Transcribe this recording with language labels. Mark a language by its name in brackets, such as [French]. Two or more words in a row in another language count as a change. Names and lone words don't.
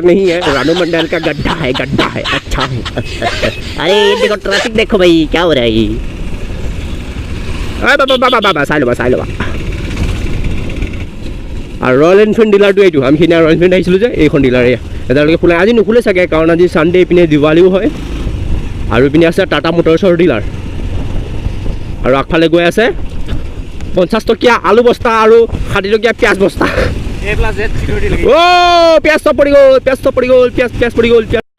[Hindi] नहीं है रानू मंडल का गड्ढा है अच्छा है अरे देखो ट्रैफिक देखो भाई क्या हो रहा है [Assamese] बाबा চাই ল'বা আৰু [English] Royal Enfield [Assamese] ডিলাৰটো এইটো আমি সিদিনা ৰয়েল এনফিল্ড আহিছিলোঁ যে এইখন ডিলাৰে এতিয়ালৈকে খোলা আজি নুখোলে চাগে কাৰণ আজি ছানডে ইপিনে দিৱালীও হয় আৰু ইপিনে আছে টাটা মটৰ্ছৰ ডিলাৰ আৰু আগফালে গৈ আছে 50 টকীয়া আলু বস্তা আৰু 60 টকীয়া পিঁয়াজ বস্তা ও পিঁয়াজ চব পৰি গ'ল পিঁয়াজ পৰি গ'ল